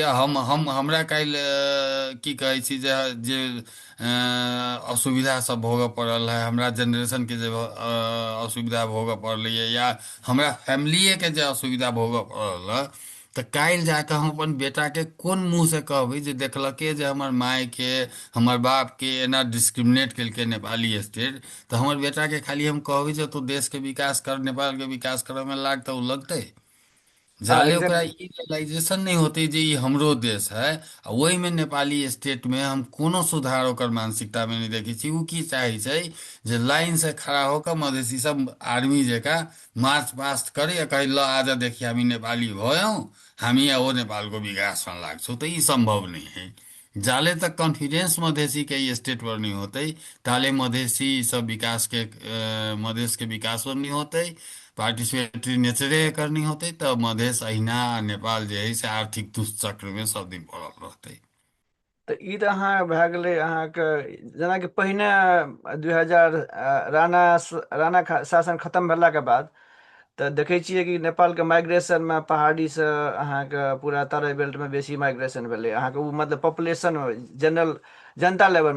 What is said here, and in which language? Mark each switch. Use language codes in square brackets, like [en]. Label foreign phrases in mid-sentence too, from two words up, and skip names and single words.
[mai] हमरा काल्हि की कहै छी जे जे असुविधा सब भोगऽ पड़ल है, हमरा जनरेशनके जे असुविधा भोगऽ पड़लैए, या हमरा फैमिलिएके जे असुविधा भोगऽ पड़ल है, तऽ काल्हि जाकऽ हम अपन बेटाके कोन मुँहसँ कहबै जे देखलकै जे हमर मायके, हमर बापके एना डिस्क्रिमिनेट केलकै नेपाली स्टेट, तऽ हमर बेटाके खाली हम कहबै जे तू देशके विकास कर, नेपालके विकास करऽमे लाग, तऽ ओ लगतै? हाँ जाले ओकरा एग्जैक्टली। ई रियलाइजेशन नहीं होते जे ई हमरो देश है, आ ओहि में नेपाली स्टेट में हम कोनो सुधार ओकर मानसिकता में नहीं देखै छी। उ की चाहै छै जे लाइन से खड़ा होकर मधेसी सब आर्मी जकाँ [en] march past [mai] करे आ कहे ल आज देखिए [ne] हामी नेपाली भयौं, हामी आ वो नेपाल को विकास में लाग्छौं। [mai] तो ई संभव नहीं है। जाले तक कॉन्फिडेंस मधेसी के ई स्टेट पर नहीं होते, ताले मधेसी सब विकास के मधेश के विकास पर नहीं होते, [en] participatory nature [mai] एकर नहीं होते, तब मधेश अहिना आ नेपाल जे है से आर्थिक दुष्चक्र में सब दिन पड़ल रहते। तऽ ई तऽ अहाँ भए गेलै अहाँके, जेनाकि पहिने 2000 राणा शासन खतम भेलाके बाद तऽ देखै छियै कि नेपालके माइग्रेशनमे पहाड़ीसँ अहाँके पूरा तराई बेल्टमे बेसी माइग्रेशन भेलै अहाँके, ओ मतलब [en] population general [mai] जनता लेवलमे।